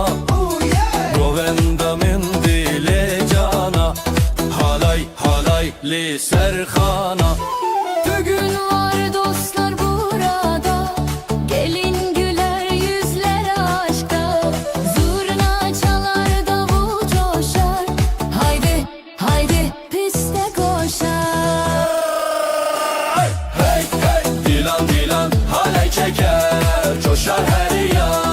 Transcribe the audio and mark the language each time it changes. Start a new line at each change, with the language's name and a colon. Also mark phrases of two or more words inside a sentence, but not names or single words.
Kurdish: Govenda min dile cana, halay halay li serhana.
Turkish: Bugün var dostlar burada, gelin güler yüzler aşkta. Zurna çalar, davul coşar, haydi haydi piste koşar. Hey hey dilan dilan halay çeker, coşar her yan.